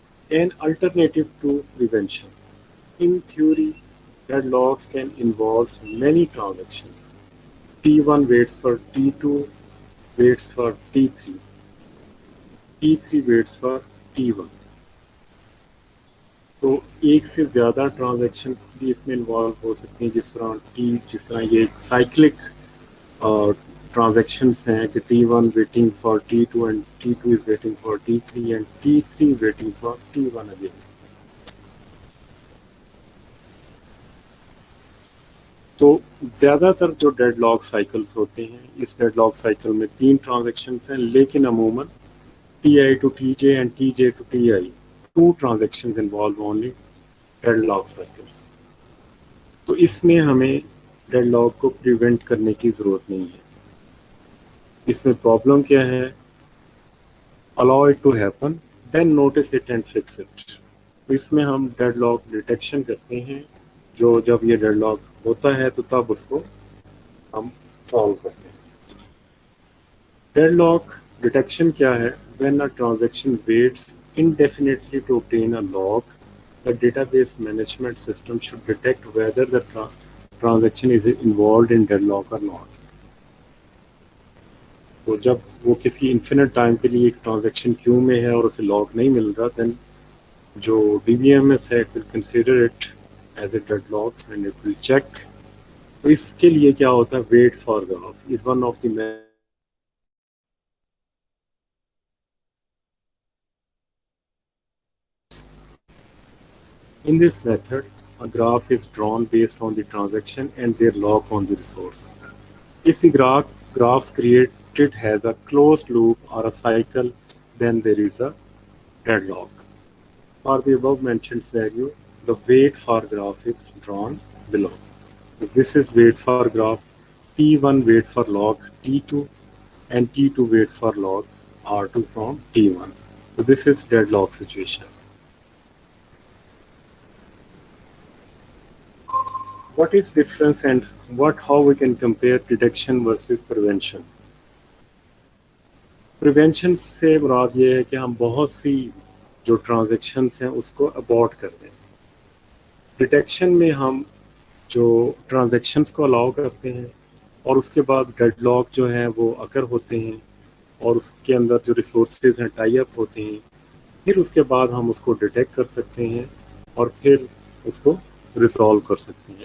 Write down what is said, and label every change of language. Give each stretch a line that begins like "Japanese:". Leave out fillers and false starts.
English: An alternative to prevention. In theory, deadlocks can involve many transactions. T1 waits for T2, waits for T3, T3 waits for T1.
Urdu: تو ایک سے زیادہ transactions بھی اس میں involve ہو سکتی ہیں، جس طرح یہ ایک سائیکلک ٹرانزیکشنس ہیں کہ
English: T1 waiting for T2 and T2 is waiting for T3 and T3 waiting for T1 again.
Urdu: تو زیادہ تر جو ڈیڈ لاک سائیکلس ہوتے ہیں، اس ڈیڈ لاک سائیکل میں 3 ٹرانزیکشنس ہیں، لیکن عموماً
English: TI to TJ and TJ to TI 2 transactions involve only deadlock cycles.
Urdu: تو اس میں ہمیں ڈیڈ لاک کو پریونٹ کرنے کی ضرورت نہیں ہے. اس میں پرابلم کیا ہے؟
English: allow it to happen then notice it and fix it.
Urdu: تو اس میں ہم ڈیڈ لاک ڈیٹیکشن کرتے ہیں، جو جب یہ ڈیڈ لاک ہوتا ہے تو تب اس کو ہم سالو کرتے ہیں.
English: deadlock detection
Urdu: کیا ہے؟
English: When a transaction waits indefinitely to obtain a lock, the database management system should detect whether the transaction is involved in deadlock or not.
Urdu: تو جب وہ کسی انفینٹ ٹائم کے لیے ایک ٹرانزیکشن کیو میں ہے اور اسے لاک نہیں مل رہا، دین جو DBMS ہے
English: It will consider it as a deadlock and it will check.
Urdu: تو اس کے لیے کیا ہوتا ہے؟
English: Wait for graph is one of the In this method, a graph is drawn based on the transaction and their lock on the resource. If the graphs created has a closed loop or a cycle, then there is a deadlock. For the above mentioned scenario, the wait for graph is drawn below. This is wait for graph. T1 wait for log T2 and T2 wait for log R2 from T1. So this is deadlock situation. What is difference and how we can compare detection versus prevention?
Urdu: Prevention سے مراد یہ ہے کہ ہم بہت سی جو transactions ہیں اس کو ابورٹ کر دیں. ڈیٹیکشن میں ہم جو ٹرانزیکشنس کو الاؤ کرتے ہیں اور اس کے بعد ڈیڈ لاک جو ہیں وہ اکر ہوتے ہیں اور اس کے اندر جو ریسورسز ہیں ٹائی اپ ہوتے ہیں، پھر اس کے بعد ہم اس کو ڈیٹیکٹ کر سکتے ہیں اور پھر اس کو ریزالو کر سکتے ہیں.